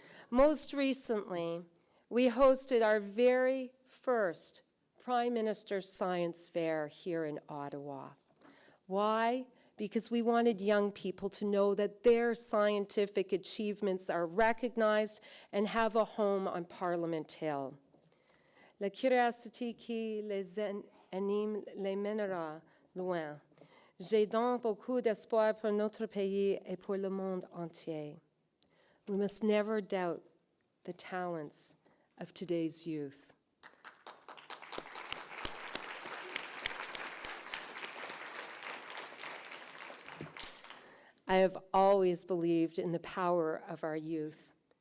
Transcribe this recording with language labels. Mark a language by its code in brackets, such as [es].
[en] Most recently, we hosted our very first Prime Minister's Science Fair here in Ottawa. Why? Because we wanted young people to know that their scientific achievements are recognized and have a home on Parliament Hill. [fr] La curiosité qui les anime les mènera loin. J'ai donc beaucoup d'espoir pour notre pays et pour le monde entier. [en] We must never doubt the talents of today's youth. I have always believed in the power of our youth.